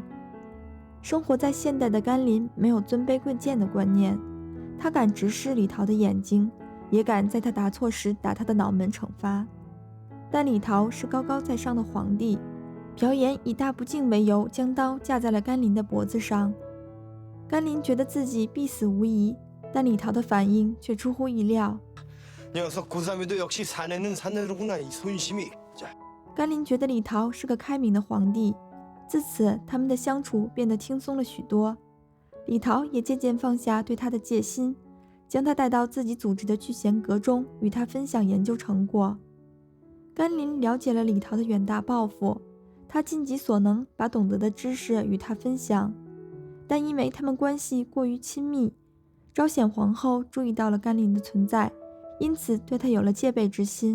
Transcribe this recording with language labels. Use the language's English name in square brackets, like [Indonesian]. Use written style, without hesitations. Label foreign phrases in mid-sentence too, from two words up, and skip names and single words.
[Chinese] 生活在现代的甘霖没有尊卑贵贱的观念，他敢直视李桃的眼睛，也敢在他答错时打他的脑门惩罚。但李桃是高高在上的皇帝，朴妍以大不敬为由将刀架在了甘霖的脖子上。甘霖觉得自己必死无疑，但李桃的反应却出乎意料。 [Korean] 녀석 고3에도 역시 사내는 사내로구나 이 손심이. [Chinese] 甘霖觉得李桃是个开明的皇帝，自此他们的相处变得轻松了许多。李桃也渐渐放下对他的戒心，将他带到自己组织的聚贤阁中，与他分享研究成果。甘霖了解了李桃的远大抱负，他尽己所能把懂得的知识与他分享，但因为他们关系过于亲密，昭显皇后注意到了甘霖的存在，因此对他有了戒备之心。